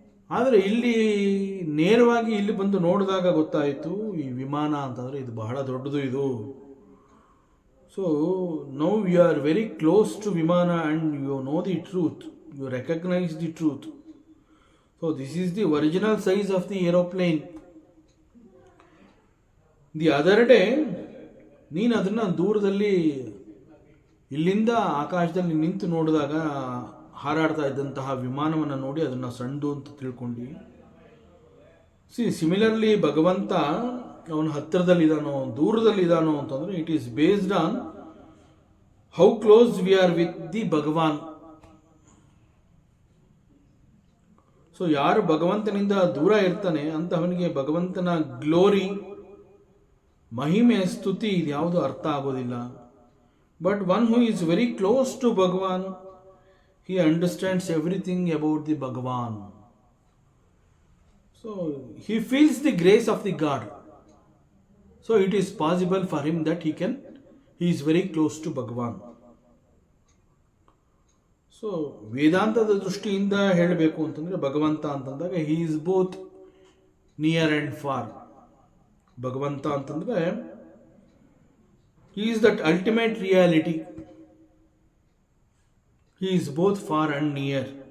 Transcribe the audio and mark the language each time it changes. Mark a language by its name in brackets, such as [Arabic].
[Kannada] ಆದರೆ ಇಲ್ಲಿ ನೇರವಾಗಿ ಇಲ್ಲಿ ಬಂದು ನೋಡಿದಾಗ ಗೊತ್ತಾಯಿತು, ಈ ವಿಮಾನ ಅಂತಂದರೆ ಇದು ಬಹಳ ದೊಡ್ಡದು ಇದು. [English] So now you are very close to ವಿಮಾನ and you know the truth, you recognise the truth. So this is the original size of the aeroplane. The other day [Kannada] ನೀನು ಅದನ್ನು ದೂರದಲ್ಲಿ ಇಲ್ಲಿಂದ ಆಕಾಶದಲ್ಲಿ ನಿಂತು ನೋಡಿದಾಗ ಹಾರಾಡ್ತಾ ಇದ್ದಂತಹ ವಿಮಾನವನ್ನು ನೋಡಿ ಅದನ್ನು ಸಣ್ಣದು ಅಂತ ತಿಳ್ಕೊಂಡು. [English] similarly [Kannada] ಭಗವಂತ ಅವನು ಹತ್ತಿರದಲ್ಲಿದ್ದಾನೋ ದೂರದಲ್ಲಿದ್ದಾನೋ ಅಂತಂದರೆ [English] It is based on how close we are with the Bhagavan. [Kannada] So ಯಾರು ಭಗವಂತನಿಂದ ದೂರ ಇರ್ತಾನೆ ಅಂತವನಿಗೆ ಭಗವಂತನ ಗ್ಲೋರಿ, ಮಹಿಮೆ, ಸ್ತುತಿ ಇದ್ಯಾವುದು ಅರ್ಥ ಆಗೋದಿಲ್ಲ. [English] But one who is very close to Bhagavan, he understands everything about the Bhagavan. So he feels the grace of the God. So it is possible for him that he is very close to Bhagavan. So [Kannada] ವೇದಾಂತದ ದೃಷ್ಟಿಯಿಂದ ಹೇಳಬೇಕು ಅಂತಂದರೆ ಭಗವಂತ ಅಂತಂದಾಗ [English] He is both near and far. [Kannada] ಭಗವಂತ ಅಂತಂದರೆ [English] He is that ultimate reality, he is both far and near.